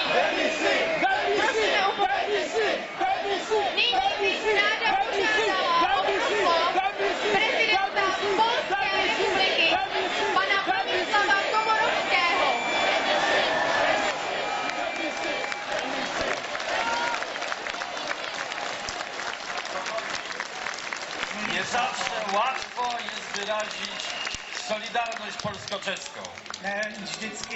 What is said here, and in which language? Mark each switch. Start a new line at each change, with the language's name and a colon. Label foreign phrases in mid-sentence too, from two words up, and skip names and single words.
Czech: Prosíme o pozornost. Nyní bych ráda požádala o slovo prezidenta Polské republiky, pana Bronislava Komorovského.
Polish: Nie zawsze łatwo jest wyrazić solidarność polsko-czeską.
Czech: Ne vždycky